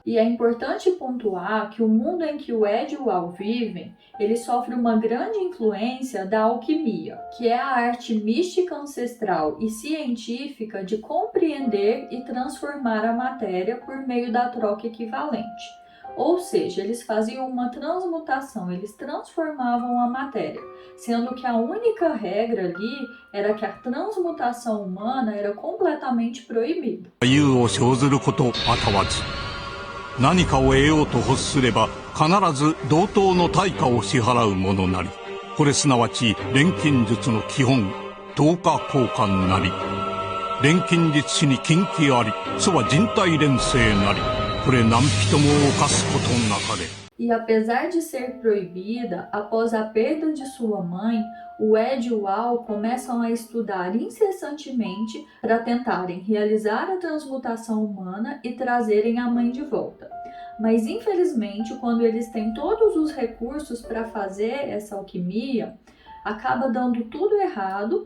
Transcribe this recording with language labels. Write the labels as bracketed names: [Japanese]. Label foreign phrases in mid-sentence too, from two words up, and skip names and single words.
[Portuguese] E é importante pontuar que o mundo em que o Ed e o Al vivem, ele sofre uma grande influência da alquimia, que é a arte mística ancestral e científica de compreender e transformar a matéria por meio da troca equivalente. Ou seja, eles faziam uma transmutação, eles transformavam a matéria, sendo que a única regra ali era que a transmutação humana era completamente proibida. [Japanese] 何かを得ようと欲すれば必ず同等の対価を支払うものなり。これすなわち錬金術の基本、等価交換なり。錬金術師に禁忌あり、そは人体錬成なり。これ何人も犯すことなかれ。 [Portuguese] E apesar de ser proibida, após a perda de sua mãe, o Ed e o Al começam a estudar incessantemente para tentarem realizar a transmutação humana e trazerem a mãe de volta. Mas infelizmente, quando eles têm todos os recursos para fazer essa alquimia, acaba dando tudo errado.